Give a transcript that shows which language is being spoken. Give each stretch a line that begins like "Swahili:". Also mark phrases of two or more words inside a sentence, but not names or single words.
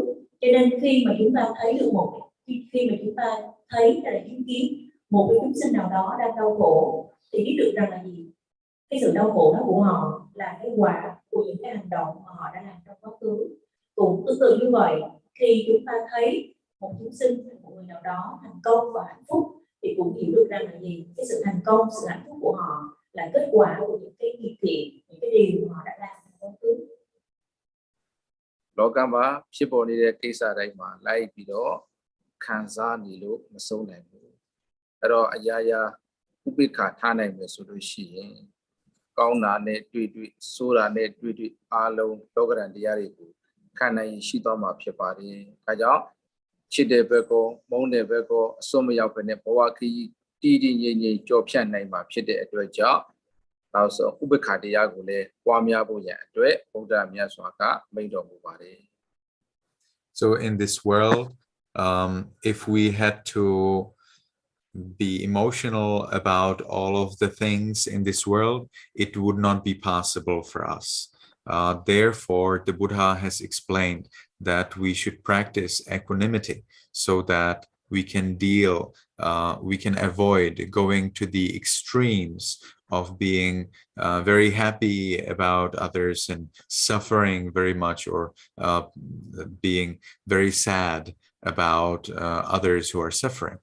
Vietnamese: Cho nên khi mà chúng ta thấy được khi mà chúng ta thấy là chứng kiến một cái chúng sinh nào đó đang đau khổ, thì biết được rằng là gì, cái sự đau khổ đó của họ là cái quả của những cái hành động mà họ đã làm trong quá khứ. Cũng tương tự như vậy, khi chúng ta thấy một chúng sinh, một người nào đó thành công và hạnh phúc, thì cũng hiểu được rằng là gì, cái sự thành công, sự hạnh phúc của họ là kết quả của những cái nghiệp thiện, những cái điều mà họ đã làm trong quá khứ.
Burmese: လောကမှာဖြစ်ပေါ်နေတဲ့ကိစ္စတိုင်းမှာလိုက်ပြီးတော့ခံစားနေလို့မဆုံးနိုင်ဘူးအဲ့တော့အရာရာဥပိ္ပခာ ထားနိုင်မယ်ဆိုလို့ရှိရင်ကောင်းတာနဲ့တွေ့တွေ့ဆိုးတာနဲ့တွေ့တွေ့အားလုံးလောကရန်တရားတွေကိုခံနိုင်ရှိသွားမှာဖြစ်ပါတယ်ဒါကြောင့်ချစ်တဲ့ဘက်ကောမုန်းတဲ့ဘက်ကောအစွန်းမရောက်ဘဲနဲ့ဘဝခရီးတည်တည်ငြိမ်ငြိမ်ကြော်ဖြတ်နိုင်မှာဖြစ်တဲ့အတွက်ကြောင့်နောက်ဆုံးဥပိ္ပခာတရားကိုလည်းပွားများဖို့ရန်အတွက်ဘုရားမြတ်စွာကမိန့်တော်မူပါတယ်
English: So in this world, if we had to be emotional about all of the things in this world, it would not be possible for us. Therefore, the Buddha has explained that we should practice equanimity so that we can avoid going to the extremes of being very happy about others and suffering very much, or being very sad about others who are suffering.